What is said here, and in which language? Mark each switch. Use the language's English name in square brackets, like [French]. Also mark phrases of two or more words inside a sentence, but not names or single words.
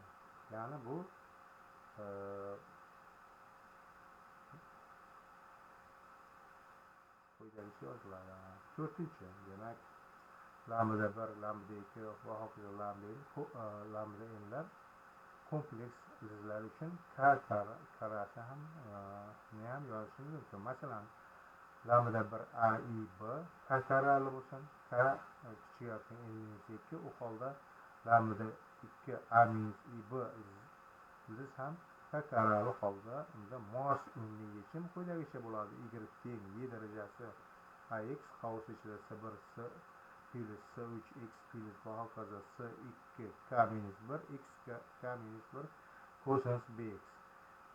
[Uzbek] Ya'ni bu quyidagicha yoziladi. 4-chi, demak lambda 1 lambda 2 va hokazo lambda nlar kompleks ildizlar uchun k karasi ham yozishimiz mumkin. Masalan, lambda 1 a i b k karali bo'lsin, k kichik n minus 2, u holda lambda 2 a minus i b ildiz ham k karali holda unda mos umumiy yechim quyidagicha bo'ladi. Y teng y darajasi ax qavs ichida s1 s plus s3 x plus va hokazo s2 k minus 1 x k minus 1 kosinus bx.